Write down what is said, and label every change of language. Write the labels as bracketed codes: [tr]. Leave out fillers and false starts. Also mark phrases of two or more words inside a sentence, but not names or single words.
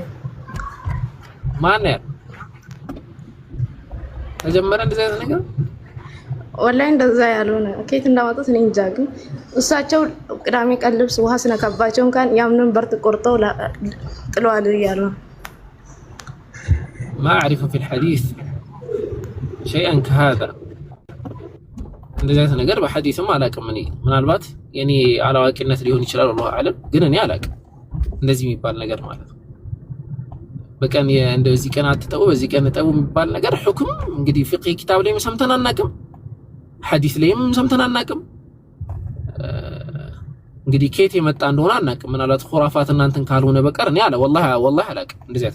[am] ማን ነው ተጀመረ እንደዛ ነገር ወላሂ እንደዛ ያልሆነ ከየት እንዳመጡት እኔ እንጃ ግን እሳቸው ቅዳሜ ቀን ልብስ ውሃ ስነካባቸው እንኳን ያምኑን በርት ቆርጠው ጥለዋል እያሉ [ar] ما أعرف في الحديث شيئا كهذا [am] እንደዚህ አይነት ነገር በሐዲስም አላውቅም እኔ ምናልባት የኔ አላዋቂነት ሊሆን ይችላል [ar] والله اعلم [am] ግን እኔ አላውቅም እንደዚህ የሚባል ነገር ማለት ነው በቀን እንደዚህ ቀን አትጠው በዚህ ቀን ተጠው የሚባል ነገር ሁክም እንግዲህ ፍቅህ ኪታብ ላይ ሰምተን አናውቅም ሐዲስ ላይም ሰምተን አናውቅም እንግዲህ ከየት የመጣ እንደሆነ አናውቅም ምናልባት ኹራፋት እናንተን ካልሆነ በቀር እኔ والله አላውቅም እንደዚህ አይነት